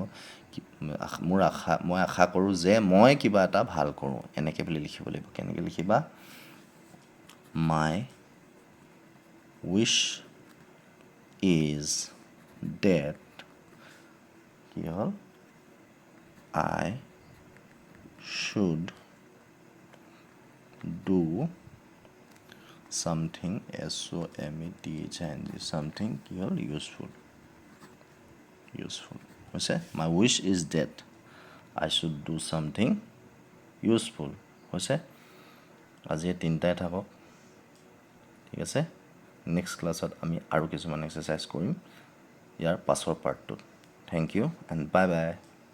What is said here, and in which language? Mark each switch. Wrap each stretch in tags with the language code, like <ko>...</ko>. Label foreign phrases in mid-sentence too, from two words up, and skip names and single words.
<as>মই আশা কৰোঁ যে মই কিবা এটা ভাল কৰোঁ এনেকৈ বুলি লিখিব লাগিব কেনেকৈ লিখিবা</as> <en>my wish is that</en> <as>কি হ'ল</as> <en>I should do something SOMETHING something</en> <as>কি হ'ল ইউজফুল হৈছে</as> <en>my wish is that I should do something useful</en> <as>হৈছে আজি তিনিটাই থাকক ঠিক আছে</as> <en>next class</en> <as>আমি আৰু কিছুমান এক্সাৰচাইজ কৰিম ইয়াৰ পাছৰ পাৰ্টটোত</as> <en>thank you and bye bye</en>